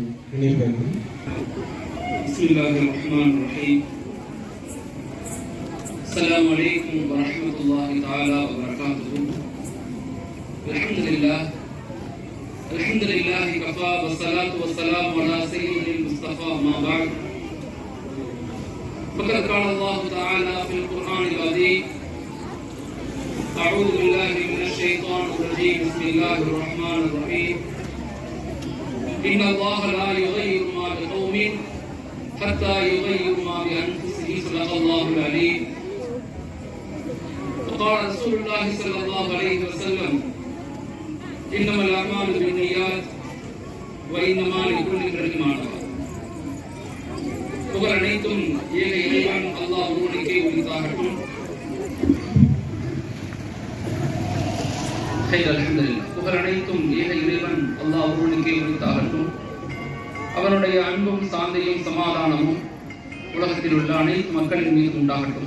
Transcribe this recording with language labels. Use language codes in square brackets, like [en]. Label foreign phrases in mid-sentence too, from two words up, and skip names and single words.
[ar] بسم الله الرحمن الرحيم. السلام عليكم ورحمة الله تعالى وبركاته. الحمد لله كفى والصلاة والسلام على سيد المصطفى أما بعد. فقد قال الله تعالى في القرآن العظيم: أعوذ بالله من الشيطان الرجيم. بسم الله الرحمن الرحيم. إن الله لا يغير ما بقوم حتى يغيروا ما بأنفسهم. صدق الله العليم. وقال رسول الله صلى الله عليه وسلم: إنما الأعمال بالنيات وإنما لكل امرئ ما نوى. [ta] புகழ் அனைத்தும் ஏக இறைவன் அல்லாஹ் ஒருவனுக்கே உரித்தாகட்டும். அல்ஹம்துலில்லாஹ். புகழ் அனைத்தும் ஏக இறைவன் அல்லாஹ் ஒருவனுக்கே உரித்தாகட்டும். அவனுடைய அன்பும் சாந்தியும் சமாதானமும் உலகத்தில் உள்ள அனைத்து மக்களின் மீது உண்டாகட்டும்.